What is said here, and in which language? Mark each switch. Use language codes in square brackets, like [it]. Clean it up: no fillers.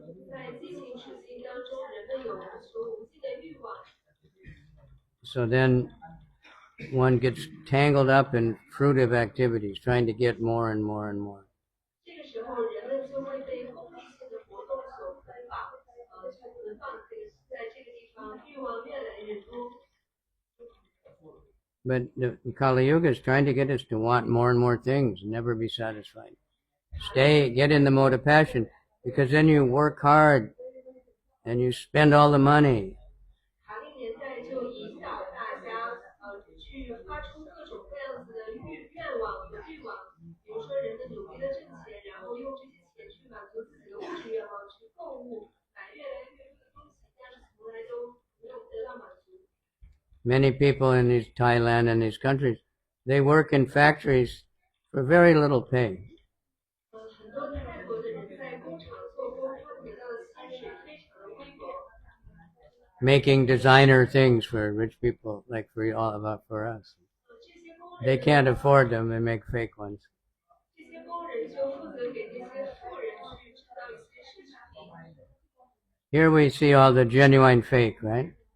[zh] 在激情属性当中，人们有无穷无尽的欲望。 [en] so then one gets tangled up in fruitive activities, trying to get more and more and more. [zh] 这个时候，人们就会被功利性的活动所捆绑，就放在这个地方，欲望越来越多。 [en] But the Kali Yuga is trying to get us to want more and more things, and never be satisfied. Get in the mode of passion, because then you work hard and you spend all the money. [zh] 卡利年代就引导大家去发出各种各样子的愿望和欲望，比如说人们努力的挣钱，然后用这些钱去满足自己的物质愿望，去购物，买越来越多的东西，但是从来都没有得到满足。 [en] Many people in Thailand and these countries, they work in factories for very little pay. [zh] 很多泰国的人在工厂做工，他们得到的薪水非常的微薄。 [en] Making designer things for rich people, like for us. They can't afford them, they make fake ones. [zh] 这些工人就负责给这些富人去制造一些奢侈品。 [en] Here we see all the genuine fake, right?